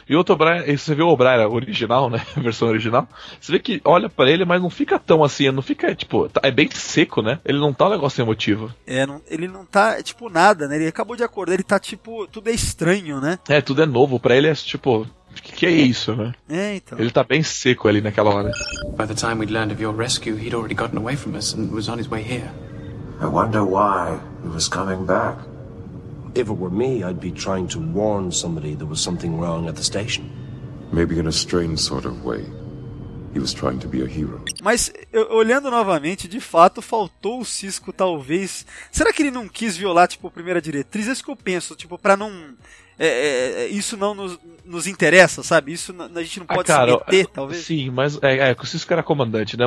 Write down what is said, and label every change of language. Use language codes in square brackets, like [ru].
[pt] E outro O'Brien, você vê o O'Brien original, né? A versão original. Você vê que olha pra ele, mas não fica tão assim, não fica, tipo, é bem seco, né? Ele não tá um negócio emotivo. É, não, ele não tá, tipo, nada, né? Ele acabou de acordar, ele tá, tipo, tudo é estranho, né? É, tudo é novo. Pra ele é, tipo, que é isso, né? É, então. Ele tá bem seco ali naquela hora. [en] By the time we'd learned of your rescue, he'd already gotten away from us and was on his way here. I wonder why he was coming back. If it were me, I'd be trying to warn somebody there was something wrong at the station. Maybe in a strange sort of way. He was trying to be a hero. [pt] Mas olhando novamente, de fato, faltou o Cisco, talvez. Será que ele não quis violar, tipo, a primeira diretriz? É isso que eu penso, tipo, pra não. Isso não nos interessa, sabe? Isso a gente não pode se meter, talvez. Sim, mas o Cisco era comandante, né?